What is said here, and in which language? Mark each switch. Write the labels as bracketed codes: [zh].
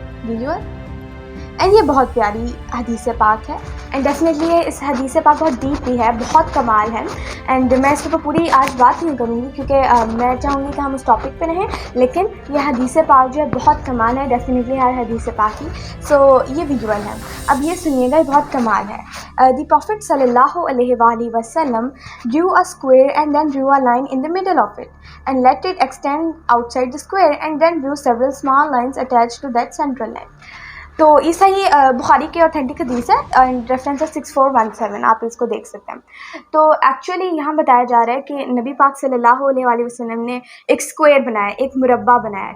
[ur] Visual, and یہ بہت پیاری حدیث پاک ہے, اینڈ ڈیفینیٹلی اس حدیث پاک بہت ڈیپ بھی ہے, بہت کمال ہے. اینڈ میں اس کے اوپر پوری آج بات نہیں کروں گی کیونکہ میں چاہوں گی کہ ہم اس ٹاپک پہ رہیں, لیکن یہ حدیث پاک جو ہے بہت کمال ہے ڈیفینیٹلی ہر حدیث پاک کی. سو یہ ویژول ہے, اب یہ سنیے گا, یہ بہت کمال ہے. [en] the prophet [ar] صلی اللہ علیہ وآلہ وسلم [en] drew a square and then drew a line in the middle of it and let it extend outside the square and then drew several small lines attached to that central line. [ur] تو یہ صحیح بخاری کے authentic حدیث ہے, reference ہے 6417, آپ اس کو دیکھ سکتے ہیں. تو ایکچولی یہاں بتایا جا رہا ہے کہ نبی پاک صلی اللہ علیہ وآلہ وسلم نے ایک اسکوئر بنایا, ایک مربع بنایا.